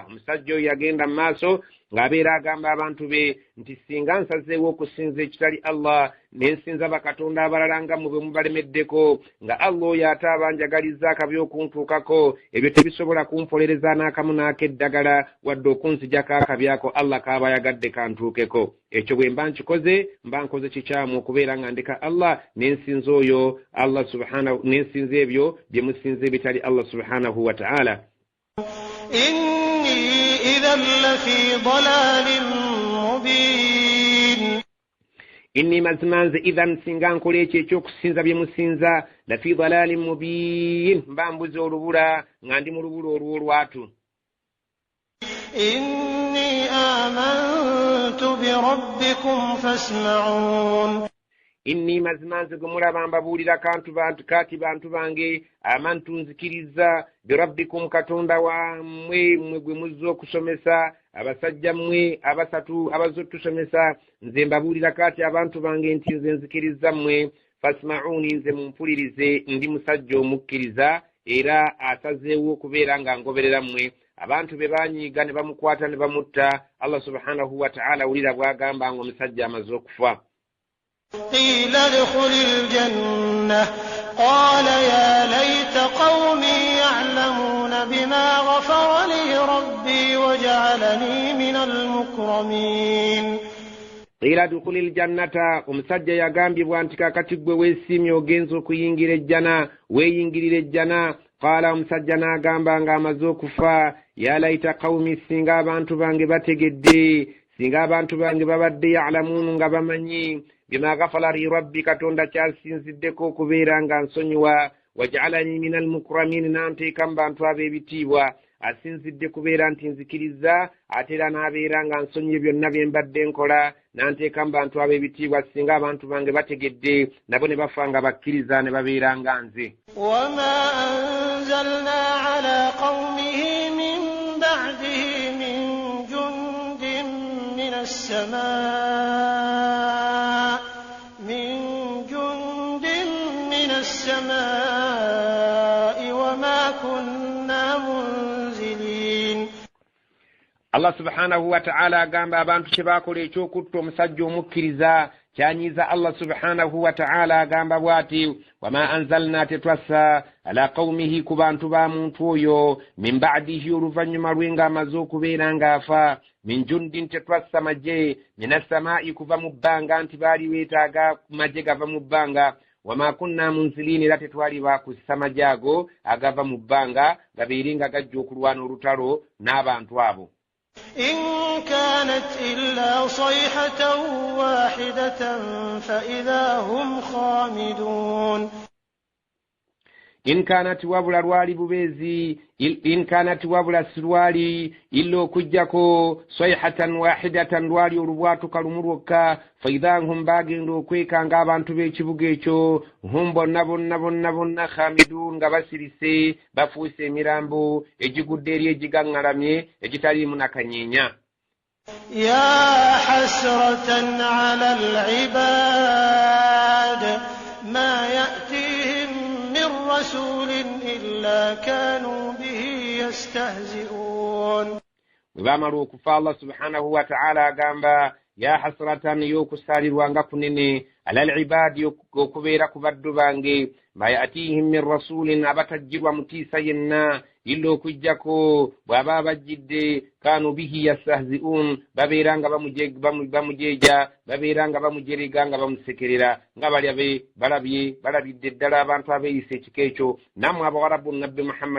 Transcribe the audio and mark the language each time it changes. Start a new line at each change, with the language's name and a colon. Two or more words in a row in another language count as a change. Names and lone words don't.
Ganda: omusajja oyo yagenda mu maaso ng'abeera agamba abantu be nti singa nsazeewo okusinza ekitali Allah nensinza bakatonda abalala nga mu bwe mubalemeddeko, nga Allah oyo ate abanjagalizza akabi okuntuukako, ebyo tebisobola kumpolereza n'akamu n'akeddagala wadde okunzijako akabi ako Allah kaabayagadde kantuukeko. ekyo bwe mba nkikoze mba nkoze kikyamu okubeera nga ndeka Allah nensinza oyo Allah subhanahu, nensinza ebyo bye musinza ebitali Allah
Arabic: سبحانه وتعالى. إني إذا لفي ضلال مبين.
Ganda: inni mazima nze idhan singa nkola ekyo ekyokusinza bye musinza
Arabic: لفي ضلال مبين,
Ganda: mba mbuze olubula nga ndi mu lubula olw'olwatu.
Arabic: إني آمنت بربكم فاسمعون.
Ganda: inni mazima nze gwe mulaba mbabuulira kati bantu bange amantu nzikiriza birabbikum, katonda wammwe mmwe gwe muzza okusomesa, abasajja mmwe abasatu abazze otusomesa, nze mbabuulira kati abantu bange nti nze nzikiriza mmwe. fasma'uni, nze mumpulirize, ndi musajja omukkiriza era asazeewo okubeera nga ngoberera mmwe. abantu be banyiiga ne bamukwata ne bamutta, Allah
Arabic: سبحانه وتعالى
Ganda: wulira bw'agamba nga omusajja amaze okufa.
Arabic: قيل ادخل الجنة قال يا ليت قومي يعلمون بما غفر لي ربي وجعلني من المكرمين. قيل ادخل الجنة,
Ganda: omusajja yagambibwa nti kakati gwe weesiimye ogenza okuyingira ejjana, weeyingirira ejjana. qaala, omusajja n'agamba nga amaze okufa,
Arabic: يا ليت قومي,
Ganda: singa abantu bange bategedde, singa abantu bange babadde ya'lamuun, nga bamanyi
Arabic: بما غفر لي ربي,
Ganda: katonda kyasinziddeko okubeera nga nsonyiwa.
Arabic: وجعلني من المكرمين,
Ganda: nanteeka mu bantu ab'ebitiibwa. asinzidde kubeera nti nzikiriza ate era n'abeera nga nsonyiye byonna bye mbadde nkola, nanteeka mu bantu ab'ebitiibwa singa abantu bange bategedde nabo ne bafa nga bakkiriza ne babeera nga nze.
Arabic: وما أنزلنا على قومه من بعده من جند من السماء وما كنا منزلين.
Ganda: Allah
Arabic: سبحانه وتعالى
Ganda: agamba abantu kye baakola ekyokutta omusajja omukkiriza kyanyiza Allah
Arabic: سبحانه وتعالى
Ganda: agamba bw'ati,
Arabic: وما أنزلنا,
Ganda: tetwassa
Arabic: على قومه,
Ganda: ku bantu ba muntu oyo,
Arabic: من بعده,
Ganda: oluvannyuma lwe ng'amaze okubeera ng'afa,
Arabic: من جند,
Ganda: tetwassa maje, minasamaa'i, kuva mu bbanga, nti baali weetaaga maje gava mu bbanga.
Arabic: وما كنا منزلين,
Ganda: era tetwali bakussa maje ago agava mu bbanga gabeere nga gajja okulwana olutalo n'abantu abo.
Arabic: إن كانت إلا صيحة واحدة فإذا هم خامدون. إن كانت
Ganda: wabula lwali bubezi,
Arabic: إن كانت
Ganda: wabula sirwali illa okujjako
Arabic: صيحة واحدة,
Ganda: lwali olubwatuka lumu lwokka,
Arabic: فإذا هم,
Ganda: bagenda okwekanga abantu b'ekibuga ekyo, hum, bonna khamidun, nga basirise bafuuse emirambo egigudde eri egigaŋŋalamye egitaliimu nakanyeenya.
Arabic: يا حسرة على العباد ما يأتيهم من رسول إلا كانوا به يستهزئون.
Ganda: bwebamala okufa Allah
Arabic: سبحانه وتعالى
Ganda: agamba
Arabic: يا حسرة
Ganda: y'okusaalirwanga kunene
Arabic: على العباد
Ganda: okubeera ku baddu bange
Arabic: ما يأتيهم من رسول
Ganda: abatajjirwa mutiisa yenna illa okujjako bw'aba abajjidde
Arabic: كانوا به يستهزئون
Ganda: babeeranga bamujeeja babeeranga bamujerega nga bamusekerera nga balabidde ddala abantu abeeyisa ekika ekyo nammwe abawarabu nabbi Muhammad